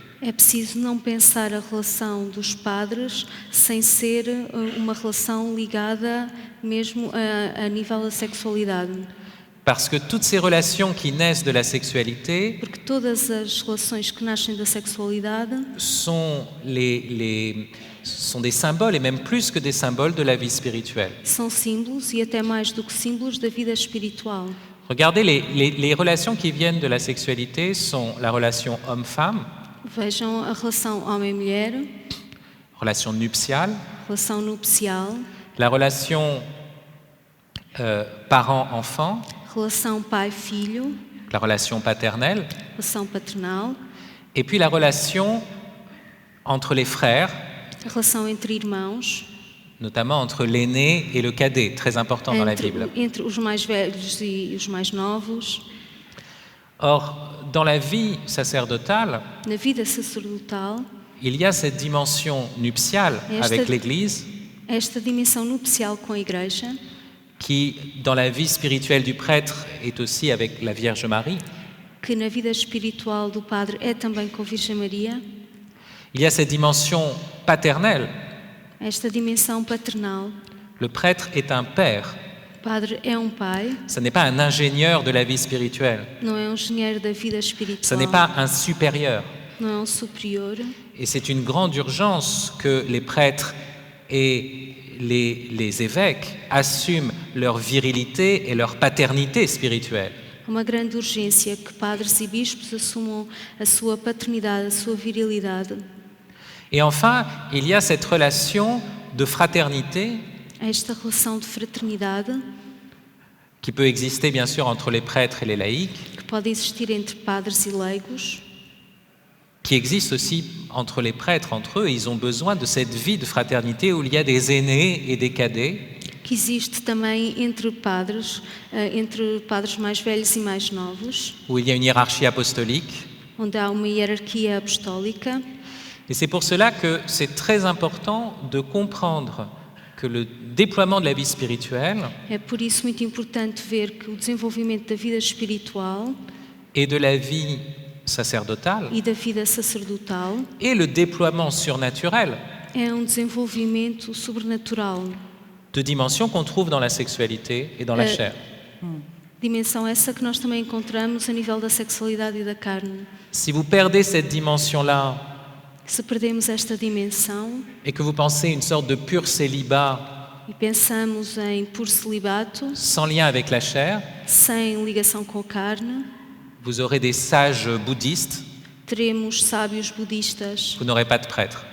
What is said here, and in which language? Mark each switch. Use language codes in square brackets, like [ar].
[pt] É preciso não pensar a relação dos padres sem ser uma relação ligada mesmo a nível da sexualidade. [fr] Parce que toutes ces relations qui naissent de la sexualité [pt] Porque todas as relações que nascem da sexualidade [fr] sont des symboles, et même plus que des symboles, de la vie spirituelle. [pt] são símbolos e até mais do que símbolos da vida espiritual. [fr] Regardez, les relations qui viennent de la sexualité sont la relation homme-femme, [pt] Vejam a relação homem-mulher, [fr] relation nuptiale, [pt] relação nupcial, [fr] la relation parent-enfant, [pt] relação pai-filho, [fr] la relation paternelle, [pt] relação paternal, [fr] et puis la relation entre les frères, [pt] a relação entre irmãos, [fr] notamment entre l'aîné et le cadet, très important dans la Bible. [pt] entre os mais velhos e os mais novos. [fr] Or, dans la vie sacerdotale, [pt] Na vida sacerdotal, [fr] il y a cette dimension nuptiale avec l'Église [pt] esta dimensão nupcial com a Igreja, [fr] qui, dans la vie spirituelle du prêtre, est aussi avec la Vierge Marie. [pt] que na vida espiritual do padre é também com a Virgem Maria. [fr] Il y a cette dimension paternelle. [pt] Esta dimensão paternal. [fr] Le prêtre est un père. [pt] O padre é um pai, [fr] Ce n'est pas un ingénieur de la vie spirituelle. [pt] não é um engenheiro da vida espiritual, [fr] Ce n'est pas un supérieur. [pt] não é um superior. [fr] Et c'est une grande urgence que les prêtres et les évêques assument leur virilité et leur paternité spirituelle. [pt] É uma grande urgência que padres e bispos assumam a sua paternidade, a sua virilidade. [fr] Et enfin, il y a cette relation de fraternité [pt] Esta relação de fraternidade [fr] qui peut exister bien sûr entre les prêtres et les laïcs, [pt] que pode existir entre padres e leigos, [fr] qui existe aussi entre les prêtres, entre eux. Ils ont besoin de cette vie de fraternité où il y a des aînés et des cadets, [pt] que existe também entre padres mais velhos e mais novos, [fr] où il y a une hiérarchie apostolique. [pt] onde há uma hierarquia apostólica. [fr] Et c'est pour cela que c'est très important de comprendre que le déploiement de la vie spirituelle [pt] É por isso muito importante ver que o desenvolvimento da vida espiritual [fr] et de la vie sacerdotale [pt] e da vida sacerdotal [fr] et le déploiement surnaturel [pt] é um desenvolvimento sobrenatural, [fr] de dimensions qu'on trouve dans la sexualité et dans la chair. [pt] dimensão essa que nós também encontramos a nível da sexualidade e da carne. [fr] Si vous perdez cette dimension-là [pt] Se perdemos esta dimensão [fr] et que vous pensez une sorte de pur célibat [pt] e pensamos em puro celibato, [fr] sans lien avec la chair, [pt] sem ligação com a carne, [fr] vous aurez des sages bouddhistes, [pt] teremos sábios budistas, [fr] vous n'aurez pas de prêtres.